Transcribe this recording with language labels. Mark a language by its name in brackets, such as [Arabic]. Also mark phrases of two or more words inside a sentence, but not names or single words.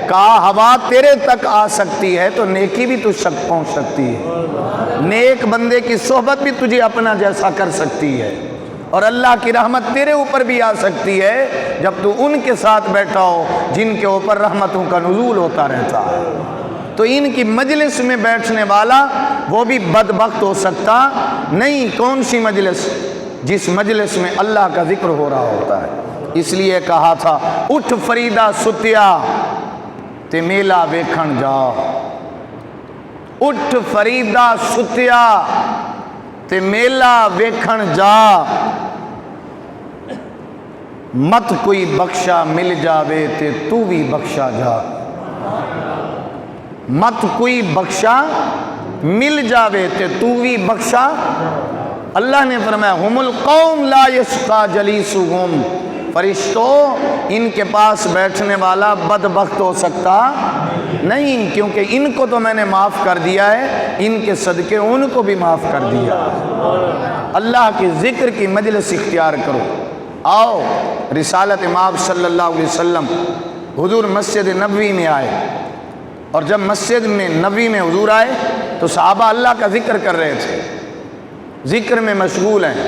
[Urdu] کہا ہوا تیرے تک آ سکتی ہے تو نیکی بھی تجھ تک پہنچ سکتی ہے، نیک بندے کی صحبت بھی تجھے اپنا جیسا کر سکتی ہے، اور اللہ کی رحمت تیرے اوپر بھی آ سکتی ہے جب تو ان کے ساتھ بیٹھا ہو جن کے اوپر رحمتوں کا نزول ہوتا رہتا ہے۔ تو ان کی مجلس میں بیٹھنے والا وہ بھی بدبخت ہو سکتا نہیں۔ کون سی مجلس؟ جس مجلس میں اللہ کا ذکر ہو رہا ہوتا ہے۔ اس لیے کہا تھا [Punjabi] اٹھ فریدہ ستیا تے میلا ویکھن جا، اٹھ فریدہ ستیا تے میلا ویکھن جا، مت کوئی بخشا مل جاوے تے تو بھی بخشا جا، مت کوئی بخشا مل جاوے تے تو بھی بخشا۔ [Urdu] اللہ نے فرمایا [Arabic] ہم القوم لا یشقی جلیسہم، [Urdu] فرشتوں ان کے پاس بیٹھنے والا بدبخت ہو سکتا نہیں، کیونکہ ان کو تو میں نے معاف کر دیا ہے، ان کے صدقے ان کو بھی معاف کر دیا۔ اللہ کے ذکر کی مجلس اختیار کرو۔ آؤ رسالت مآب [Arabic] صلی اللہ علیہ وسلم [Urdu] حضور مسجد نبوی میں آئے، اور جب مسجد میں نبوی میں حضور آئے تو صحابہ اللہ کا ذکر کر رہے تھے، ذکر میں مشغول ہیں۔